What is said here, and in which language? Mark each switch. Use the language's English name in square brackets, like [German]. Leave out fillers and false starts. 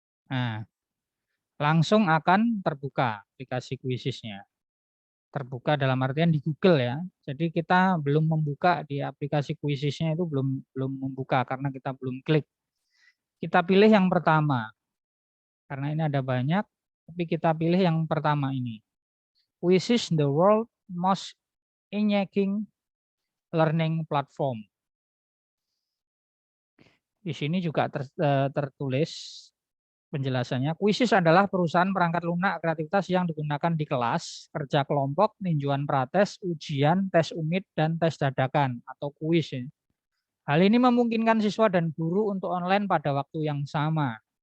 [Indonesian] Nah, langsung akan terbuka aplikasi Quizzes-nya. Terbuka dalam artian di Google ya. Jadi kita belum membuka di aplikasi Quizzes-nya itu belum membuka karena kita belum klik. Kita pilih yang pertama. Karena ini ada banyak, tapi kita pilih yang pertama ini. [English] Quizzes the world most engaging learning platform. [Indonesian] Di sini juga tertulis penjelasannya. Quizzes adalah perusahaan perangkat lunak kreativitas yang digunakan di kelas, kerja kelompok, tinjauan prates, ujian, tes unit, dan tes dadakan atau kuis. Hal ini memungkinkan siswa dan guru untuk online pada waktu yang sama.